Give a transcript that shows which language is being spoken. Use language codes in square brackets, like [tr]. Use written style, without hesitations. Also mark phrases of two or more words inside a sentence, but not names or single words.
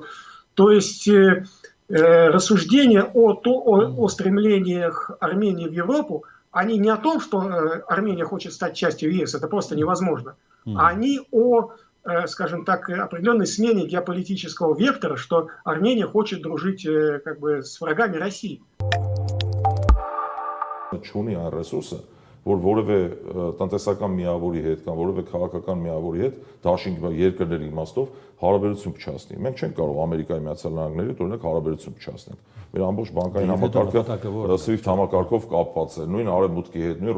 [ru] То есть рассуждения о стремлениях Армении в Европу, они не о том, что Армения хочет стать частью ЕС, это просто невозможно, а они о, скажем так, определенной смене геополитического вектора, что Армения хочет дружить как бы с врагами России. [hy] Չունի այն ռեսուրսը, որ որևէ տնտեսական միավորի հետ կամ որևէ քաղաքական միավորի հետ դաշինք երկրների իմաստով հարաբերություն փչացնի։ Մենք չենք կարող Ամերիկայի Միացյալ Նահանգների հետ օրինակ հարաբերություն փչացնել։ Մեր ամբողջ բանկային համակարգը SWIFT համակարգով կապված է, նույն Արևմուտքի հետ, նույն